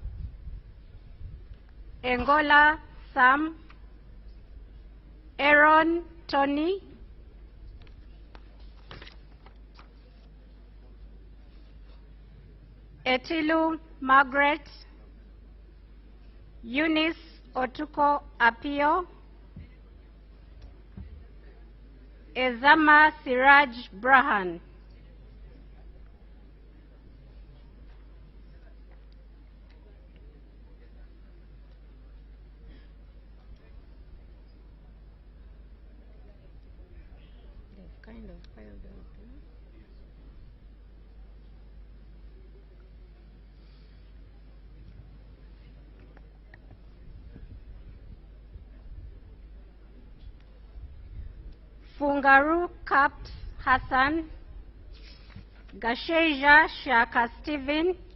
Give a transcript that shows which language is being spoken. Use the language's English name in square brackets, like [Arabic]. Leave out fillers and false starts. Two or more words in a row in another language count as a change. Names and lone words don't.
[English] Engola Sam, Aaron Tony, Etilu Margaret, Eunice Otuko Apio, Ezama Siraj Brahan. Kind of piled up. Fungaru Caps Hassan, Gasheja Shaka Stephen,